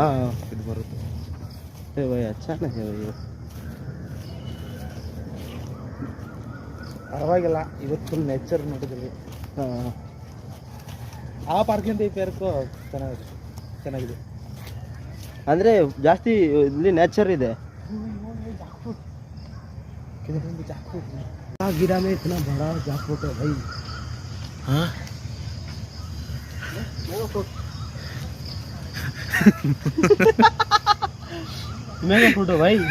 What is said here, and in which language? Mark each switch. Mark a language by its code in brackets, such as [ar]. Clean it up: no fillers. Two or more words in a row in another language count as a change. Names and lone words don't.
[hi] हाँ है भाई, अच्छा ना है भाई। [kn] ಪರವಾಗಿಲ್ಲ ಇವತ್ತು [en] full nature [kn] ನೋಡಿದ್ವಿ। ಆ ಪಾರ್ಕಿಂದ ಈ ಪಾರ್ಕು ಚೆನ್ನಾಗಿದೆ ಅಂದರೆ ಜಾಸ್ತಿ ಇಲ್ಲಿ ನೇಚರ್ ಇದೆ। [hi] गिरा में इतना बड़ा जैकफ्रूट है भाई। हाँ [en] mega fruit [hi] है भाई।